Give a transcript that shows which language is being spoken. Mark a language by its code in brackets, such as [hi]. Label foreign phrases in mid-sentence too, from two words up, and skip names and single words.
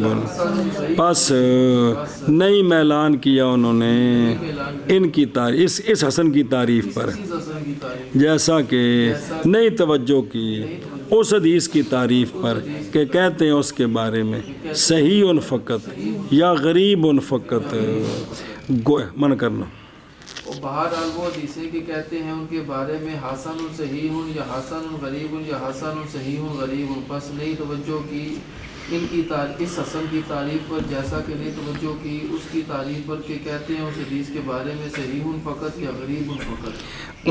[ur] پس نہیں میلان کیا انہوں نے ان کی تعریف اس حسن کی تعریف پر، جیسا کہ نہیں توجہ کی اس حدیث کی تعریف پر کہ کہتے ہیں اس کے بارے میں صحیح فقط یا غریب فقط. من کرنا اور بہرحال وہ حدیثیں کہ کہتے ہیں ان کے بارے میں حسن صحیح یا حسن غریب یا حسن صحیح غریب، پس نہیں توجہ کی ان کی اس حسن کی تعریف پر، جیسا کہ نہیں توجہ کی اس کی تعریف پر کہ کہتے ہیں اس حدیث کے بارے میں صحیح فقط یا غریب فقط،